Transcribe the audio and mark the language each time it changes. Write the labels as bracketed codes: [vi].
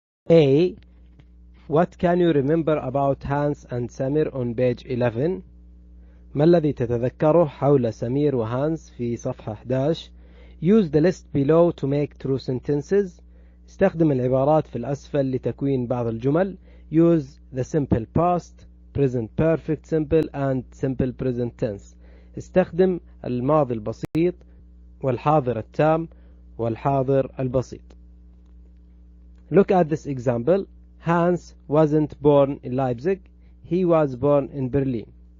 [en] A. What can you remember about Hans and Samir on page 11? [ar] ما الذي تتذكره حول سمير وهانس في صفحة 11؟ [en] Use the list below to make true sentences. [ar] استخدم العبارات في الأسفل لتكوين بعض الجمل. [en] Use the simple past, present perfect simple and simple present tense. [ar] استخدم الماضي البسيط والحاضر التام والحاضر البسيط. [en] Look at this example. Hans wasn't born in Leipzig. He was born in Berlin.